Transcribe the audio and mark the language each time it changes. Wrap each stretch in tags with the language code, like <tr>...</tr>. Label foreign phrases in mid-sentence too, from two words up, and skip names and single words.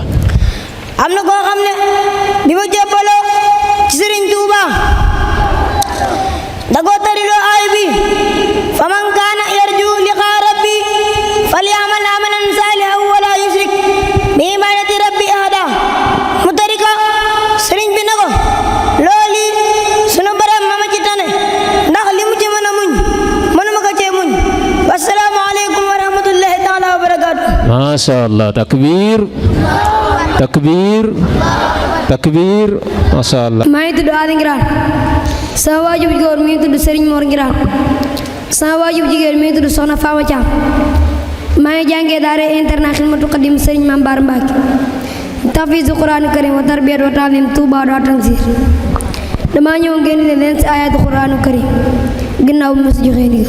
<wo>am na koo xam ne bi ma jébbaloo ci Serigne Touba da koo tariloo aay bi</wo> <ar>فمن كان يرجو لقاء ربي فليعمل عملا صالحا ولا يشرك بعبادة ربي أحدا</ar> <wo>mu tarika Serigne bi ne ko looli sunu borom ma ci tane ndax li mu ci mën a muñ mënuma ko cee muñ</wo> <ar>والسلام عليكم ورحمة الله تعالى وبركاته. ما شاء الله تكبير تكبير تكبير ما شاء الله.</ar> <wo>maa ngi tudd Adi Ngiraan sama waajur bu góor mi ngi tudd Serigne Mor Ngiraan sama waajur bu jigéen mi ngi tudd Soxna Fama Thiam maa ngi jàngee daara internat Xidmatul Xadim Serigne Mame Bara Mbacké tahfiizu Qur'aan karim wa tarbiyat wa ta'lim Touba Daaru Tanzil dama ñëw ngeen leen ci</wo> <ar>آيات القرآن الكريم</ar> <wo>ginnaaw bu ma si joxee ndigal.</wo>